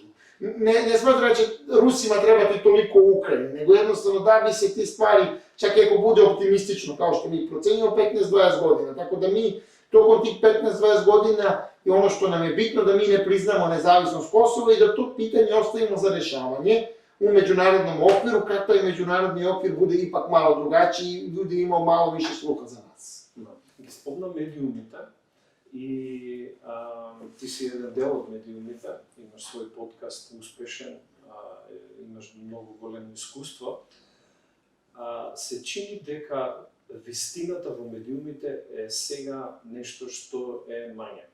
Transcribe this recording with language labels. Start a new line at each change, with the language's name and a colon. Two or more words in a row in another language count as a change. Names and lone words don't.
Serbian: Ne smatra da će Rusima trebati toliko u Ukrajini, nego jednostavno da bi se te stvari, čak i ako bude optimistično, kao što mi procenjujemo, 15-20 godina. Tako da mi, tokom tih 15-20 godina, je ono što nam je bitno, da mi ne priznamo nezavisnost Kosova i da to pitanje ostavimo za rešavanje u međunarodnom okviru, kad taj međunarodni okvir bude ipak malo drugačiji i ljudi imao malo više sluha za nas.
Macedonian: Ги спомна медиумите и ти си еден дел од медиумите, имаш свој подкаст успешен, имаш многу големо искуство. Се чини дека вистината во медиумите е сега нешто што е мањак.